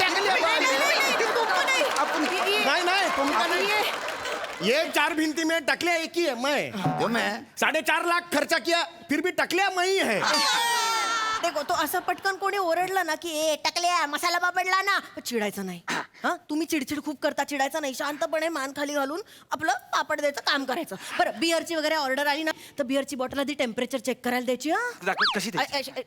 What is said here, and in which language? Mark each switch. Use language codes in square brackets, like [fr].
[mr] नाही नाही तुम्ही [hi] का नहीं? ये 4 भिंती में टकलिया एक ही है, मैं. जो मैं 4.5 लाख खर्चा किया फिर भी टकलिया मैं ही है. [mr] देखो तो असं पटकन कोणी ओरडला ना की ए टाकल्या मसाला बाबडला ना, चिडायचं नाही. हा तुम्ही चिडचिड खूप करता, चिडायचं नाही. शांतपणे मान खाली घालून आपलं पापड द्यायचं काम करायचं. बरं बिअरची वगैरे ऑर्डर आली ना तर बिअरची बॉटल आधी टेम्परेचर चेक करायला द्यायची. कशी द्यायची?